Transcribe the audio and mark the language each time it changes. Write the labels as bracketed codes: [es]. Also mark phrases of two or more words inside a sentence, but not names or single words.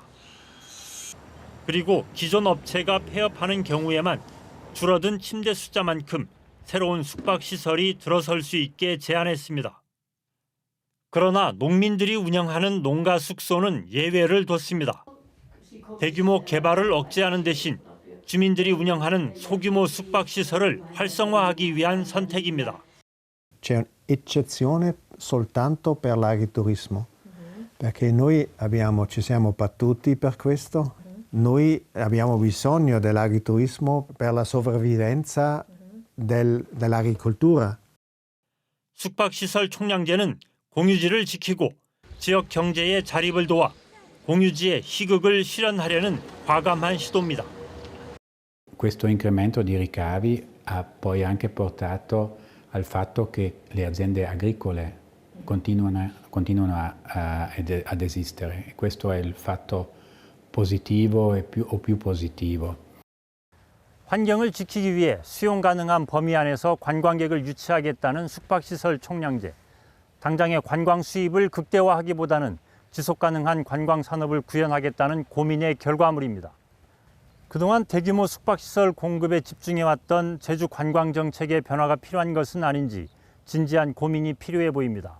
[ko] 그리고 기존 업체가 폐업하는 경우에만 줄어든 침대 숫자만큼 새로운 숙박시설이 들어설 수 있게 제한했습니다. 그러나 농민들이 운영하는 농가 숙소는 예외를 뒀습니다. 대규모 개발을 억제하는 대신 주민들이 운영하는 소규모 숙박시설을 활성화하기 위한 선택입니다. [it] C'è un'eccezione soltanto per l'agriturismo, perché noi ci siamo battuti per questo. Noi abbiamo bisogno dell'agriturismo per la sopravvivenza dell'agricoltura. [ko] 숙박시설 총량제는 공유지를 지키고 지역 경제의 자립을 도와 공유지의 희극을 실현하려는 과감한 시도입니다. [it] Questo incremento di ricavi ha poi anche portato al fatto che le aziende agricole continuano ad esistere. Questo è il fatto positivo o più positivo. [ko] 환경을 지키기 위해 수용 가능한 범위 안에서 관광객을 유치하겠다는 숙박시설 총량제. 당장의 관광 수입을 극대화하기보다는 지속 가능한 관광 산업을 구현하겠다는 고민의 결과물입니다. 그동안 대규모 숙박시설 공급에 집중해왔던 제주 관광 정책의 변화가 필요한 것은 아닌지 진지한 고민이 필요해 보입니다.